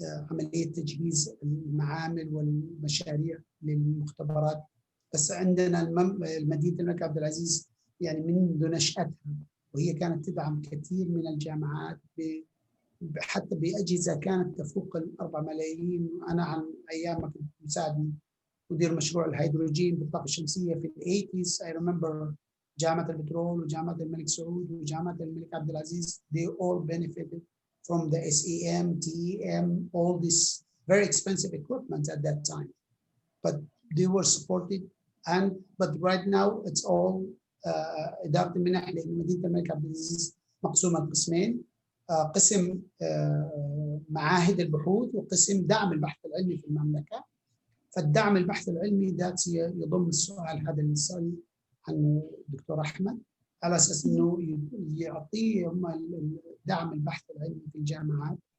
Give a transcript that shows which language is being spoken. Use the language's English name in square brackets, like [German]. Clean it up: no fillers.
[Arabic] عملية تجهيز المعامل والمشاريع للمختبرات، بس عندنا مدينة الملك عبدالعزيز يعني منذ نشأتها وهي كانت تدعم كثير من الجامعات حتى بأجهزة كانت تفوق 4 ملايين. أنا عن أيام ما كنت مساعد مدير مشروع الهيدروجين بالطاقة الشمسية في ال80s. [English] I remember جامعة البترول وجامعة الملك سعود وجامعة الملك عبدالعزيز, they all benefited from the SEM, TEM, all this very expensive equipment at that time. But they were supported, but right now it's all [Arabic] إدارة المنح، لأن مدينة الملك عبدالعزيز مقسومة قسمين، قسم معاهد البحوث وقسم دعم البحث العلمي في المملكة. فالدعم البحث العلمي ذات يضم السؤال هذا اللي سأل عنه الدكتور أحمد، على أساس إنه يعطيهم دعم البحث العلمي في الجامعات.